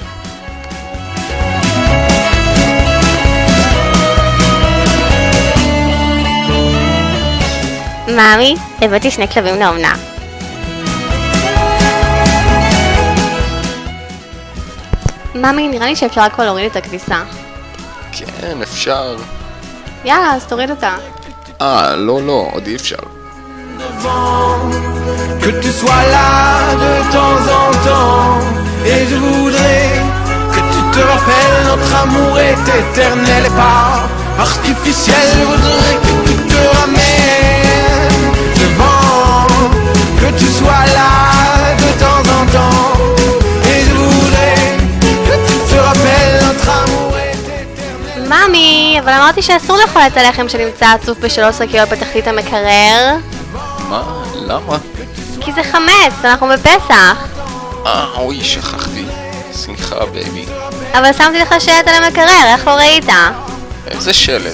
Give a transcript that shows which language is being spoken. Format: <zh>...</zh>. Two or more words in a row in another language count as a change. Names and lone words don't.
<he>ממי, הבאתי 2 כלבים לאומנה. ממי, נראה לי שאפשר הכל להוריד את הכביסה. כן, אפשר. יאללה, אז תוריד אותה. לא, עוד אי אפשר.</he> <fr>Que tu sois là de temps en temps, et je voudrais que tu te rappelles, notre amour est éternel et pas artificiel. Je voudrais que tu te ramènes devant, que tu sois là de temps en temps, et je voudrais que tu te rappelles, notre amour est éternel.</fr> <he>ממי, אבל אמרתי שאסור לאכול את הלחם שנמצא עצוף ב3 שקיות בתחתית המקרר. מה? למה? כי זה חמץ, אנחנו בפסח. אוי, שכחתי. סליחה, בייבי. אבל שמתי לך שלט על המקרר, איך לא ראית? איזה שלט?</he>